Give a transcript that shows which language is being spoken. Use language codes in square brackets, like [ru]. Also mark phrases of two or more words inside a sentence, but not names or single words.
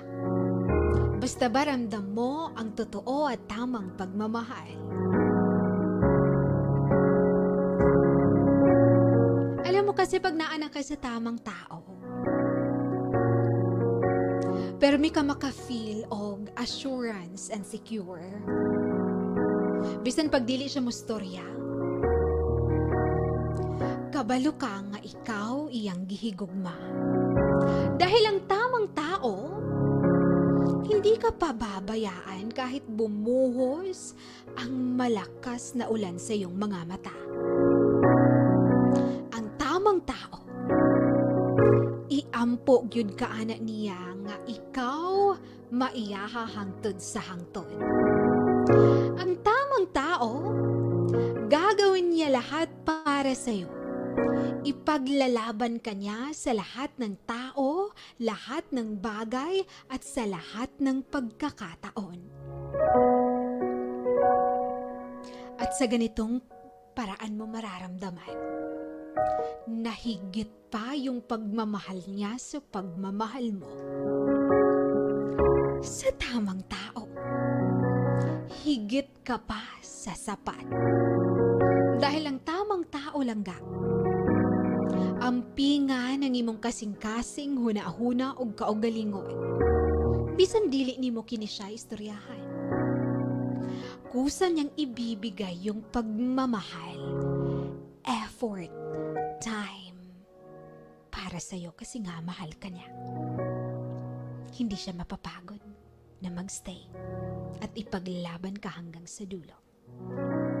[tl] Basta ba ramdam mo ang totoo at tamang pagmamahal? Alam mo kasi pag naanak ka sa tamang tao, [ceb] pero may ka maka-feel og [en] assurance and secure. [ceb] Bisan pag dili siya mo storya, kabalo ka nga ikaw iyang gihigugma. [tl] Dahil ang tamang tao, hindi ka pababayaan kahit bumuhos ang malakas na ulan sa iyong mga mata. Ang tamang tao, [ceb] iampo gyud ka ana niya nga ikaw maiyaha hangtod sa hangtod. [tl] Ang tamang tao, gagawin niya lahat para sa iyo. Ipaglalaban ka niya sa lahat ng tao, lahat ng bagay, at sa lahat ng pagkakataon. At sa ganitong paraan mo mararamdaman na higit pa yung pagmamahal niya sa pagmamahal mo. Sa tamang tao, higit ka pa sa sapat. Dahil ang tamang tao lang ga, [ceb] ampingan ng imong kasing-kasing huna-huna og kaugalingon. Bisan dili nimo kini siya istoryahan. [tl] Kusa niyang ibibigay yung pagmamahal, effort, time para sa'yo kasi nga mahal ka niya. Hindi siya mapapagod na magstay at ipaglaban ka hanggang sa dulo.